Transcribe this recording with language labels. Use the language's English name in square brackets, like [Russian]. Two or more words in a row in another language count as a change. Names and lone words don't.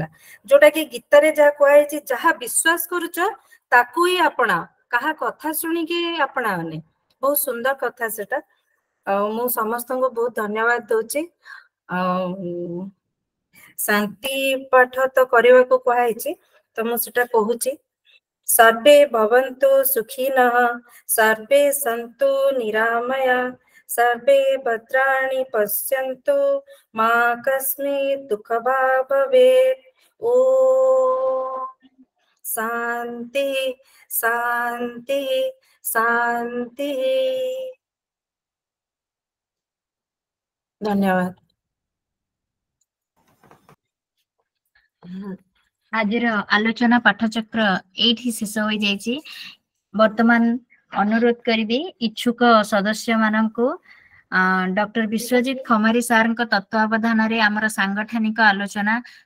[Odia] ଯୋଉଟା କି ଗୀତାରେ ଯାହା କୁହାଯାଇଛି, ଯାହା ବିଶ୍ୱାସ କରୁଛ ତାକୁ ହିଁ ଆପଣାଅ, କାହା କଥା ଶୁଣିକି ଆପଣାଅନି। ବହୁତ ସୁନ୍ଦର କଥା ସେଟା। ଆଉ ମୁଁ ସମସ୍ତଙ୍କୁ ବହୁତ ଧନ୍ୟବାଦ ଦଉଛି। ଆଉ ଶାନ୍ତି ପାଠ ତ କରିବାକୁ କୁହାଯାଇଛି, ତ ମୁଁ ସେଟା କହୁଛି। [Sanskrit] सर्वे भवन्तु सुखिनः, सर्वे सन्तु निरामया, सर्वे भद्राणि पश्यन्तु, मा कस्मित् दुःखभाग् भवेत्। ॐ शान्ति शान्ति शान्ति। धन्यवाद। [Odia] ଆଜିର ଆଲୋଚନା ପାଠଚକ୍ର ଏଇଠି ଶେଷ ହୋଇଯାଇଛି। ବର୍ତ୍ତମାନ ଅନୁରୋଧ କରିବି ଇଚ୍ଛୁକ ସଦସ୍ୟ ମାନଙ୍କୁ ଡକ୍ଟର ବିଶ୍ୱଜିତ ଖମାରୀ ସାରଙ୍କ ତତ୍ତ୍ୱାବଧାନରେ ଆମର ସାଂଗଠନିକ ଆଲୋଚନା କରାଯିବ।